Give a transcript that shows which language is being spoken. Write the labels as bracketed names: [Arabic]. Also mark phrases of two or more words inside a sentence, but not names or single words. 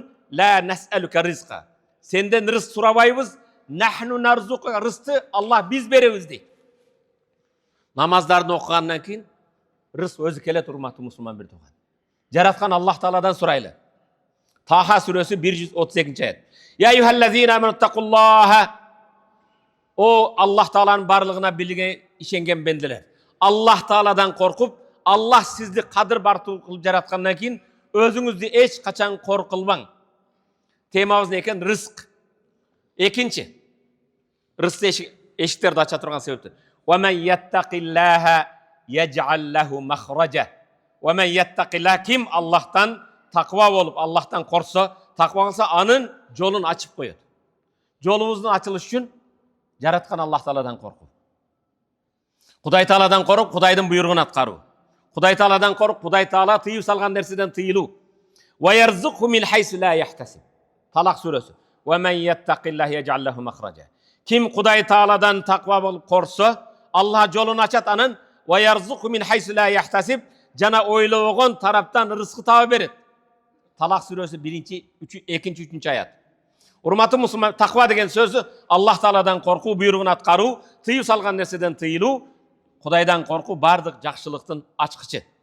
[Arabic] لا نسألك رزقا. [Kyrgyz] Сенден рызык сурабайбыз. [Arabic] نحن نرزقك. [Kyrgyz] Рызыкты Аллах биз беребиз дейт. Намаздарды окугандан кийин рызык өзү келет, урматтуу мусулман бир тууган. Жараткан Аллах Тааладан сурайлы. Таха сүрөсү 132-аят. [Arabic] يا أيها الذين آمنوا اتقوا الله. [Kyrgyz] О Аллах Тааланын барлыгына билген ишенген бенделер. Аллах Тааладан коркуп, Аллах сизди кадыр бартуу кылып жараткандан кийин өзүңүздү эч качан коркулбаң. Темабыз не экен? Рызык. Экинчи. Рызык эшиктерди ача турган себептер. [Arabic] ومن يتق الله يجعل له مخرجا. ومن يتق الله, [Kyrgyz] ким Аллахтан таква болуп, Аллахтан корксо, таква кылса, анын жолун ачып коет. Жолубуздун ачылышы үчүн жараткан Аллах Тааладан коркуу. Кудай Тааладан коркуп, Кудайдын буйругун аткаруу. Кудай Тааладан коркуп, Кудай Таала тыйып салган нерседен тыйылуу. [Arabic] ويرزقه من حيث لا يحتسب. [Kyrgyz] Талак сүрөсү. [Arabic] ومن يتق الله يجعل له مخرجا. [Kyrgyz] Ким Кудай Тааладан таква болуп корксо, Аллах жолун ачат анын. [Arabic] ويرزقه من حيث لا يحتسب. [Kyrgyz] Жана ойлогон тараптан рызкы таба берет. Талак сүрөсү 2-3 аят. Урматтуу мусулман, таква деген сөзү Аллах Тааладан коркуу, буйругун аткаруу, тыйып салган нерседен тыйылуу, Кудайдан коркуу бардык жакшылыктын ачкычы.